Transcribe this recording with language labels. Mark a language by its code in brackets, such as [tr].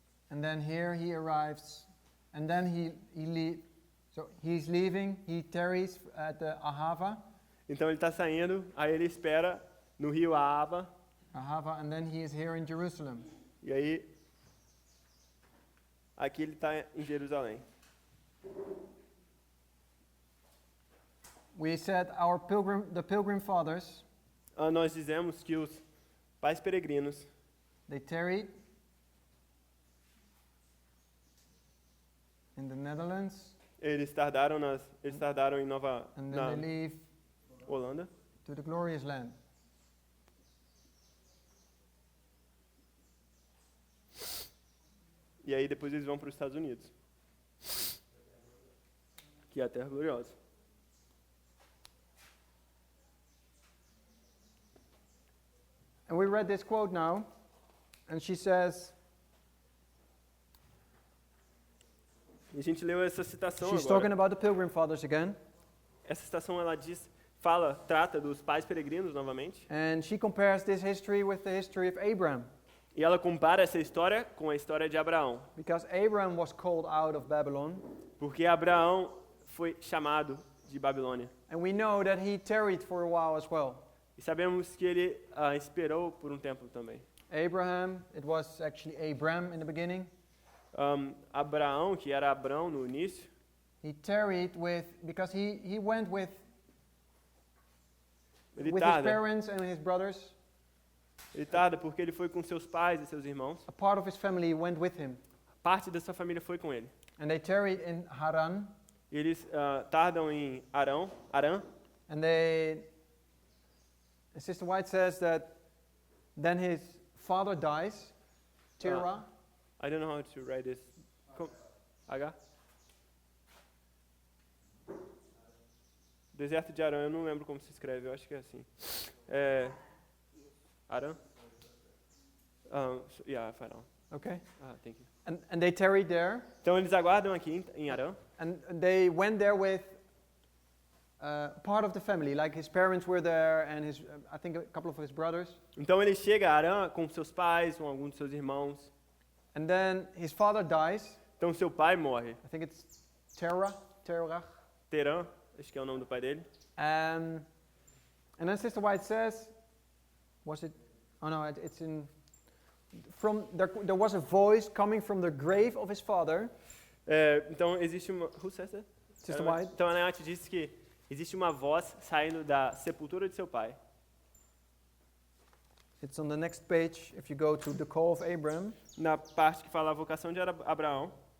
[en] and then here he arrives, and then he leaves. So he's leaving, he tarries at the Ahava, [pt] então ele está saindo, aí ele espera no rio Ahava, [en] and then he is here in Jerusalem. [pt] e aí aqui ele está em Jerusalém. [en] We said the Pilgrim Fathers, [pt] Nós dizemos que os pais peregrinos, [en] they tarried in the Netherlands, [pt] eles tardaram em [en] and then [pt] na [en] they leave [pt] Holanda, [en] to the glorious land. [pt] e aí depois eles vão para os Estados Unidos. que é a terra gloriosa. [en] And we read this quote now, and she says, [pt] E a gente leu essa citação [en] she's [pt] agora. [en] talking about the Pilgrim Fathers again, [pt] Essa citação ela trata dos pais peregrinos novamente, [en] and she compares this history with the history of Abraham, [pt] e ela compara essa história com a história de Abraão, [en] because Abraham was called out of Babylon, [pt] porque Abraão foi chamado de Babilônia. [en] and we know that he tarried for a while as well. [pt] E sabemos que ele esperou por um tempo também. [en] Abraham, it was actually Abram in the beginning. [pt] Abraão, que era Abrão no início, [en] He tarried because he went with [pt] ele [en] his [pt] tarda. [en] parents and his brothers. [pt] Ele tarda porque ele foi com seus pais e seus irmãos. [en] A part of his family went with him. [pt] Parte da sua família foi com ele. [en] And they tarried in Haran. [pt] E eles tardam em Arã. [en] And Sister White says that then his father dies, Terah. I don't know how to write this. H? [pt] Deserto de Arã, eu não lembro como se escreve, eu acho que é assim. Arã? [en] Yeah, Faraó. Okay. Thank you. And they tarried there. [pt] Então eles aguardam aqui em Arã. [en] And they went there with part of the family, like his parents were there and I think a couple of his brothers. [pt] Então ele chega a Arã com seus pais, com alguns de seus irmãos. [en] And then his father dies. [pt] Então seu pai morre. [en] I think it's Terah. [pt] Terã, acho que é o nome do pai dele. [en] And then Sister White says, was it? Oh no, it's in. From there was a voice coming from the grave of his father. [pt] Então existe uma. [en] Who says that? Sister White. [pt] Então a Nath disse que existe uma voz saindo da sepultura de seu pai. [en] It's on the next page. If you go to the call of Abraham. [pt] Na parte que fala a vocação de Abraão.